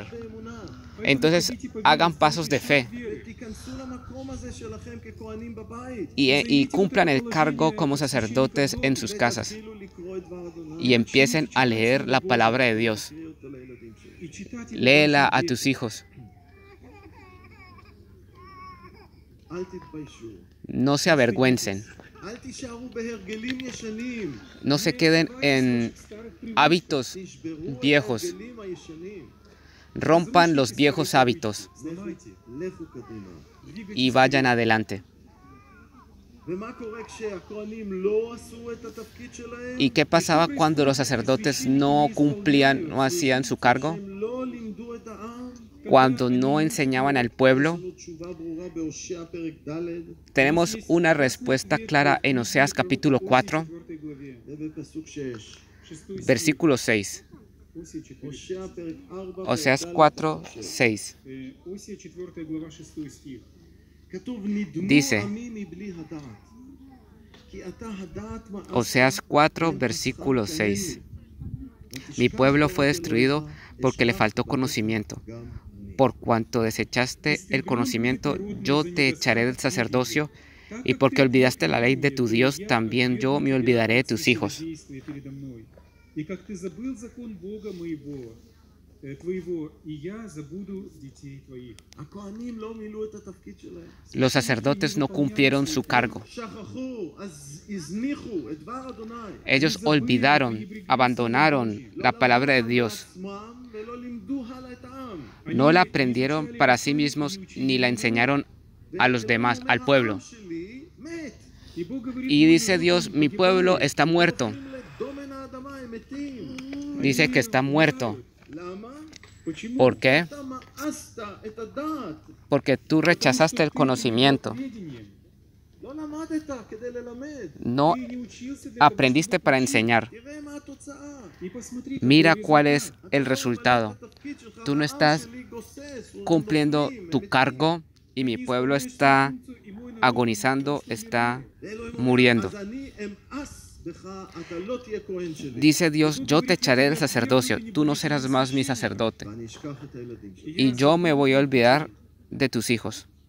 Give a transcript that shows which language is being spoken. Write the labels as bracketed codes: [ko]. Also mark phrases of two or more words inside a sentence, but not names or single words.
[es] Entonces, hagan pasos de fe y cumplan el cargo como sacerdotes en sus casas y empiecen a leer la palabra de Dios. Léela a tus hijos. No se avergüencen. [he] אל תישארו בהרגלים ישנים. [es] No se queden en hábitos [he] תשברו את [es] viejos. [he] ההרגלים הישנים. [es] Rompan los viejos hábitos [he] לכו קדימה. [es] y vayan adelante. [he] ומה קורה כשהכהנים לא עשו את התפקיד שלהם? [es] ¿Y qué pasaba cuando los sacerdotes no cumplían, no hacían su cargo? [he] שהם לא לימדו את העם? [es] Cuando no enseñaban al pueblo. [he] יש לנו תשובה ברורה בהושע פרק ד' [es] Tenemos una respuesta clara en Oseas capítulo 4, [he] ובפסוק 6. [es] versículo 6. [he] הושע פרק 4, [es] Oseas [he] פרק 4, ד', 6. [ru] Осия 4 глава 6 стих. [he] כתוב נדמו [es] Dice, [he] עמי מבלי הדעת. כי אתה הדעת מאסת [es] Oseas 4, versículo 6. Mi pueblo fue destruido porque le faltó conocimiento. Por cuanto desechaste el conocimiento, yo te echaré del sacerdocio, y porque olvidaste la ley de tu Dios, también yo me olvidaré de tus hijos. [ru] И как ты забыл закон Бога моего, твоего, и я забуду детей твоих. [he] הכהנים לא מילאו את התפקיד שלהם. [es] Los sacerdotes no cumplieron su cargo. [he] שכחו, אז הזניחו את דבר אדוני. [es] Ellos olvidaron, abandonaron la palabra de Dios. [he] עצמם ולא לימדו הלאה את העם. [es] No la aprendieron para sí mismos ni la enseñaron a los demás, al pueblo. [he] העם שלי מת. [ru] И Бог говорит, [es] Y dice Dios, mi pueblo está muerto. [he] דומן האדמה הם מתים. [es] Dice que está muerto. [he] למה? [ru] почему [es] ¿Por qué? [he] אתה מאסת את הדעת. [es] Porque tú rechazaste el conocimiento. [ru] ведением? [he] לא למדת כדי ללמד. [es] No [ru] Ты не учился для того, [es] aprendiste [ru] чтобы [es] para [ru] учить. [es] enseñar. [he] תראה מה התוצאה. [ru] И посмотри, [es] Mira [ru] какой [es] cuál [ru] результат. [es] es el resultado. Tú no estás cumpliendo tu cargo y mi pueblo está agonizando, está muriendo. Dice Dios, yo te echaré del sacerdocio, tú no serás más mi sacerdote, y yo me voy a olvidar de tus hijos.